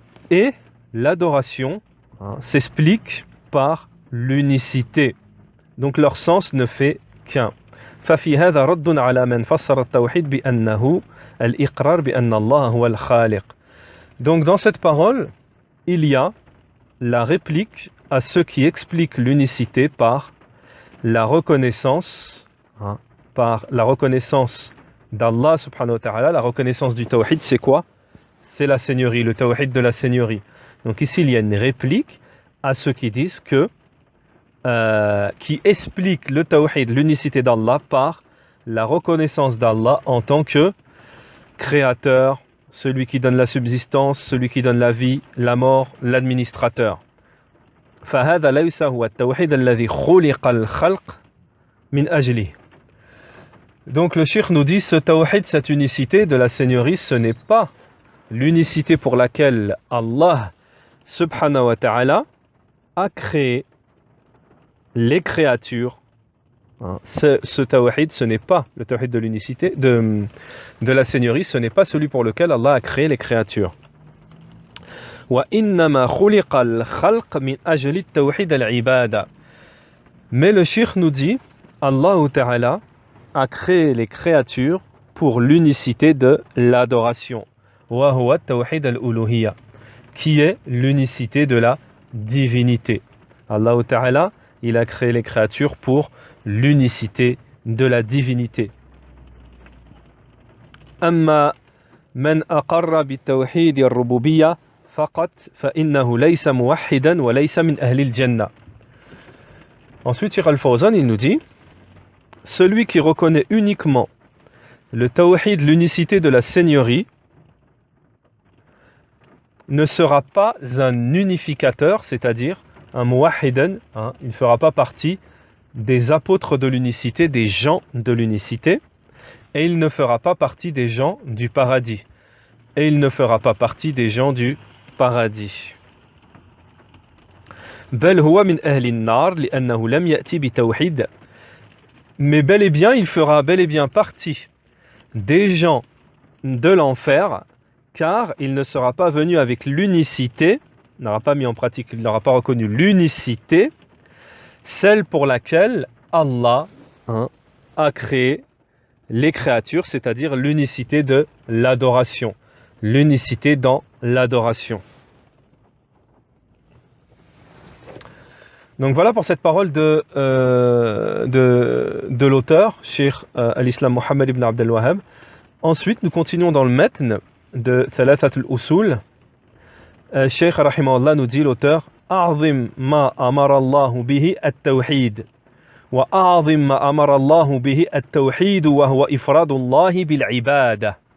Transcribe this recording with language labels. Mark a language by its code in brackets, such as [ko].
[fr] Et l'adoration s'explique par l'unicité. Donc leur sens ne fait qu'un. [ar] ففي هذا رد على من فسر التوحيد بأنه الإقرار بأن الله هو الخالق. [fr] Donc dans cette parole, il y a la réplique à ceux qui expliquent l'unicité par la reconnaissance, d'Allah subhanahu wa ta'ala. La reconnaissance du tawhid, c'est quoi? C'est la seigneurie, le tawhid de la seigneurie. Donc ici, il y a une réplique à ceux qui disent qui expliquent le tawhid, l'unicité d'Allah par la reconnaissance d'Allah en tant que créateur, celui qui donne la subsistance, celui qui donne la vie, la mort, l'administrateur. [ar] فهذا ليس هو التوحيد الذي خلق الخلق من أجله. [fr] Donc le cheikh nous dit, ce tawhid, cette unicité de la seigneurie, ce n'est pas l'unicité pour laquelle Allah subhanahu wa ta'ala a créé les créatures. Ce tawhid, ce n'est pas le tawhid de l'unicité, de la seigneurie, ce n'est pas celui pour lequel Allah a créé les créatures. [ar] وَإِنَّمَا خُلِقَ الْخَلْقِ مِنْ أَجْلِ التَّوْحِيدِ الْعِبَادَةِ. [fr] Mais le cheikh nous dit, Allah Ta'ala a créé les créatures pour l'unicité de l'adoration. [ar] وَهُوَ التَّوْحِيدَ الْأُلُوهِيَّةِ, [fr] qui est l'unicité de la divinité. Allah Ta'ala, il a créé les créatures pour l'unicité de la divinité. [ar] أما من أقر بالتوحيد الربوبية فقط فإنه ليس موحدا وليس من أهل الجنة. [fr] Ensuite, Cheikh Al-Fawzan, il nous dit, celui qui reconnaît uniquement le tawhid, l'unicité de la Seigneurie, ne sera pas un unificateur, c'est-à-dire un muwahhidan, il ne fera pas partie des apôtres de l'unicité, des gens de l'unicité, et il ne fera pas partie des gens du paradis. Et il ne fera pas partie des gens du paradis. [ar] بل هو من أهل النار لأنه لم يأتي بتوحيد. [fr] Mais bel et bien, il fera bel et bien partie des gens de l'enfer, car il ne sera pas venu avec l'unicité, il n'aura pas mis en pratique, il n'aura pas reconnu l'unicité, celle pour laquelle Allah a créé les créatures, c'est-à-dire l'unicité de l'adoration, l'unicité dans l'adoration. Donc voilà pour cette parole de l'auteur, Cheikh al-Islam Mohammed ibn Abd al-Wahhab. Ensuite, nous continuons dans le matn de Thalathat al-Usul. Cheikh rahimahullah nous dit, l'auteur, [ar] أعظم ما أمر الله به التوحيد وأعظم ما أمر الله به التوحيد وهو إفراد الله بالعبادة.